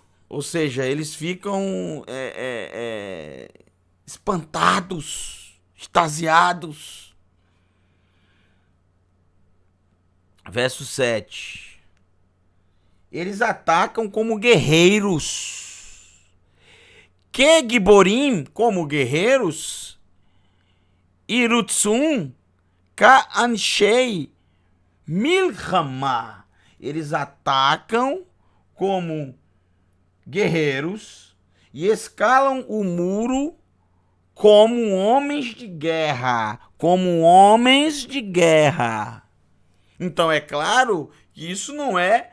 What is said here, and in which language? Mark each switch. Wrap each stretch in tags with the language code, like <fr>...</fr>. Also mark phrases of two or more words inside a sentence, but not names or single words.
<pt>Ou seja, eles ficam espantados, extasiados. Verso 7. Eles atacam como guerreiros.</pt> <he>כגיבורים,</he> <pt>como guerreiros.</pt> <he>ירוצון, כאנשי מלחמה.</he> <pt>Eles atacam como guerreiros e escalam o muro como homens de guerra. Como homens de guerra. Então é claro que isso não é...</pt>